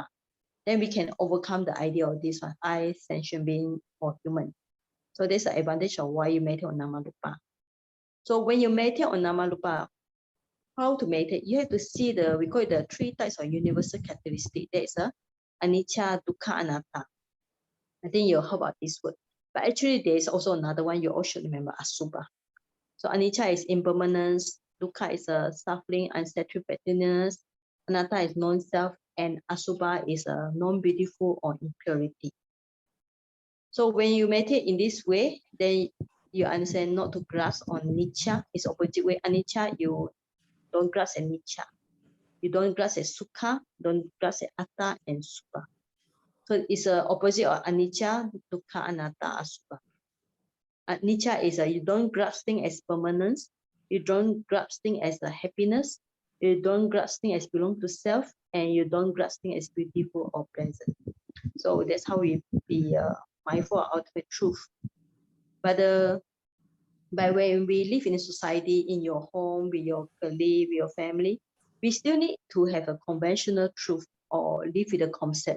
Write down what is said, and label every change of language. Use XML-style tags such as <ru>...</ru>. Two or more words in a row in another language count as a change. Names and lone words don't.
<en>Then we can overcome the idea of this one, I, sentient being, or human. So that's the advantage of why you meditate on Nama-rupa. So when you meditate on Nama-rupa, how to meditate? You have to see we call it the 3 types of universal characteristic. There is a</en> <pi>anicca, dukkha, anatta.</pi> <en>I think you heard about this word. But actually, there is also another one you all should remember, asubha. So anicca is impermanence, dukkha is a suffering, unsatisfactoriness, anatta is non-self, and asubha is a non-beautiful or impurity. So when you meditate in this way, then you understand not to grasp on nicca. It's opposite way. Anicca, you don't grasp at nicca. You don't grasp at sukha, don't grasp at atta and subha. So it's the opposite of</en> <pi>anicca, dukkha, anatta, asubha.</pi> <en>Nicca is you don't grasp things as permanence, you don't grasp things as a happiness, you don't grasp things as belong to self, and you don't grasp things as beautiful or pleasant. So that's how we be mindful of ultimate truth. But when we live in a society, in your home, with your colleague, with your family, we still need to have a conventional truth or live with a concept.</en>